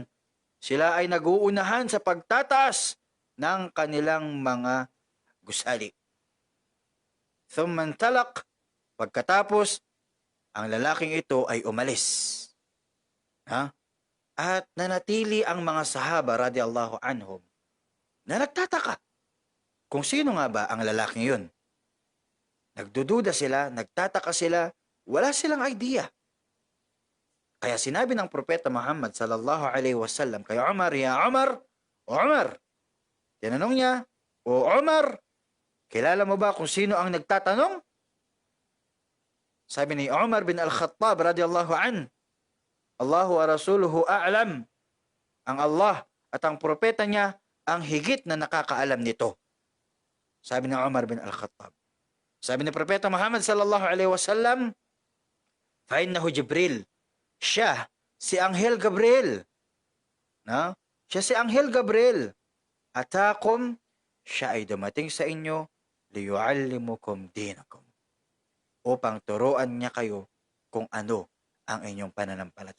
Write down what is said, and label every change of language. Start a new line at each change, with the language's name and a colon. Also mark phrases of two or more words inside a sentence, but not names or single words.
Filipino: Sila ay naguunahan sa pagtataas ng kanilang mga gusali.
Arabic: ثم انطلق.
Filipino: Pagkatapos, ang lalaking ito ay umalis. At nanatili ang mga sahaba
Arabic: رضي الله عنهم
Filipino: na nagtataka kung sino nga ba ang lalaking yun. Nagdududa sila, nagtataka sila, wala silang idea. Kaya sinabi ng Propeta Muhammad
Arabic: صلى الله عليه وسلم
Filipino: kay Umar, "Ya Umar, Umar." Tinanong niya, "O Umar, kilala mo ba kung sino ang nagtatanong?" Sabi ni Umar bin Al-Khattab
Arabic: رضي الله عنه, "الله ورسوله أعلم."
Filipino: Ang Allah at ang propeta niya ang higit na nakakaalam nito. Sabi ni Umar bin Al-Khattab. Sabi ni Propeta Muhammad
Arabic: صلى الله عليه وسلم, "فإنه جبريل."
Filipino: Siya si Anghel Gabriel. Siya si Anghel Gabriel. Atakum, siya ay dumating sa inyo
Arabic: ليعلمكم دينكم.
Filipino: Upang turuan niya kayo kung ano ang inyong pananampalataya.